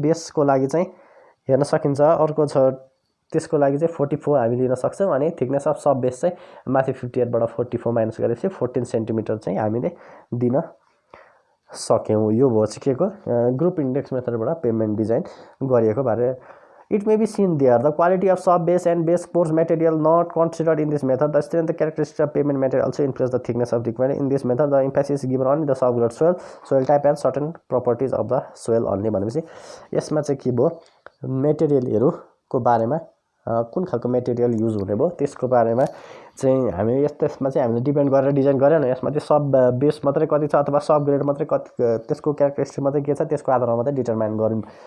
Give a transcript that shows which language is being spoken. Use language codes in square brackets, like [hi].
[ne] बेसको लागि चाहिँ हेर्न सकिन्छ, अर्को छ त्यसको लागि चाहिँ 44 हामी लिन सक्छौँ अनि थिकनेस अफ सब बेस चाहिँ माथि 58बाट 44 माइनस गरेपछि 14 सेन्टिमिटर चाहिँ हामीले दिन सक्यौँ। यो भयो चाहिँ के को ग्रुप इन्डेक्स मेथडबाट पेमेन्ट डिजाइन गरिएको बारे। [en] It may be seen there the quality of sub base and base course material not considered in this method. The strength, the characteristic of pavement material also influence the thickness of liquid. In this method, the emphasis is given on the subgrade soil, soil type and certain properties of the soil only. [ne] भनेपछि यसमा चाहिँ के भयो, मेटेरियलहरुको बारेमा कुन खालको material use हुने भयो त्यसको बारेमा चाहिँ हामी यसमा चाहिँ हामीले डिपेन्ड गरेर डिजाइन गरेन। यसमा चाहिँ सब बेस मात्रै कति छ अथवा सब ग्रेड मात्रै कति त्यसको क्यारेक्टरिस्टिक मात्रै के छ त्यसको आधारमा मात्रै डिटरमाइन गर्यौं।